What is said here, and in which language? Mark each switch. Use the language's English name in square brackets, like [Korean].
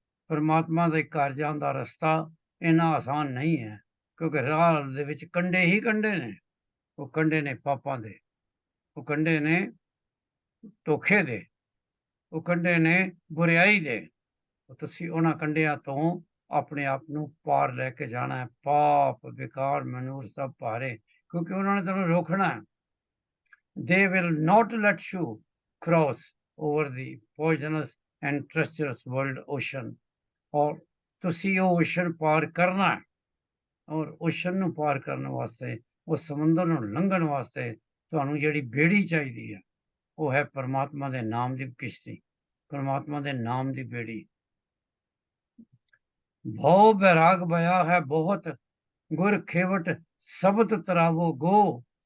[Punjabi] ਪਰਮਾਤਮਾ ਦੇ ਘਰ ਜਾਣ ਦਾ ਰਸਤਾ ਇੰਨਾ ਆਸਾਨ ਨਹੀਂ ਹੈ, ਕਿਉਂਕਿ ਰਾਹ ਦੇ ਵਿੱਚ ਕੰਢੇ ਹੀ ਕੰਢੇ ਨੇ, ਉਹ ਕੰਢੇ ਨੇ ਪਾਪਾਂ ਦੇ। ਉਹ ਕੰਢੇ ਨੇ ਧੋਖੇ ਦੇ, ਉਹ ਕੰਢੇ ਨੇ ਬੁਰਿਆਈ ਦੇ। ਤੁਸੀਂ ਉਹਨਾਂ ਕੰਢਿਆਂ ਤੋਂ ਆਪਣੇ ਆਪ ਨੂੰ ਪਾਰ ਲੈ ਕੇ ਜਾਣਾ ਹੈ। ਪਾਪ ਵਿਕਾਰ ਮਨੂਰ ਸਭ ਭਾਰੇ, ਕਿਉਂਕਿ ਉਹਨਾਂ ਨੇ ਤੁਹਾਨੂੰ ਰੋਕਣਾ ਹੈ। [English] They will not let you cross over the poisonous and treacherous world ocean। [Punjabi] ਔਰ ਤੁਸੀਂ ਉਹ ਓਸ਼ਨ ਪਾਰ ਕਰਨਾ ਹੈ। ਔਰ ਓਸ਼ਨ ਨੂੰ ਪਾਰ ਕਰਨ ਵਾਸਤੇ, ਉਸ ਸਮੁੰਦਰ ਨੂੰ ਲੰਘਣ ਵਾਸਤੇ ਤੁਹਾਨੂੰ ਜਿਹੜੀ ਬੇੜੀ ਚਾਹੀਦੀ ਹੈ, ਉਹ ਹੈ ਪਰਮਾਤਮਾ ਦੇ ਨਾਮ ਦੀ ਕਿਸ਼ਤੀ, ਪਰਮਾਤਮਾ ਦੇ ਨਾਮ ਦੀ ਬੇੜੀ। ਭਉ ਬੈਰਾਗ ਬਇਆ ਹੈ ਬਹੁਤ, ਗੁਰ ਖੇਵਟ ਸ਼ਬਦ ਤਰਾਵੋ ਗੋ।